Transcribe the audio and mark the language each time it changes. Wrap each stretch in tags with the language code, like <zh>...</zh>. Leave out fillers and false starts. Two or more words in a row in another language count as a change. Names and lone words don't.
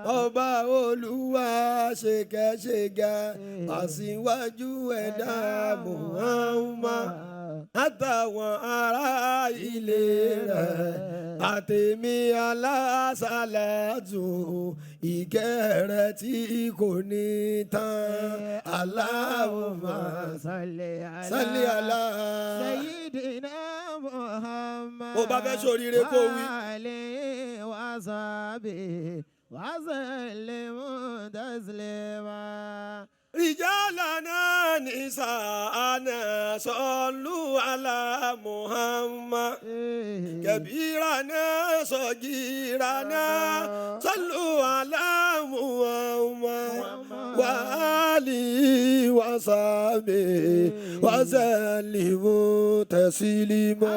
<yo>ọba Olúwa ṣèkẹ́ṣèkẹ́ aṣíwájú ẹ̀dá Muhammad àtàwọn ará ilé rẹ̀ àtèmi alásàlátù ìkẹ́ rẹ̀ tí kò ní tán.</yo> <ar>اللهم صل على سيدنا محمد.</ar> <yo>Ó bá fẹ́ ṣoríire kó wí.</yo> <ar>وآله وصحبه وسلموا تسليما. رجالنا نساءنا صلوا على محمد كبيرنا صغيرنا صلوا على محمد وآله وصحبه وسلموا تسليما.</ar>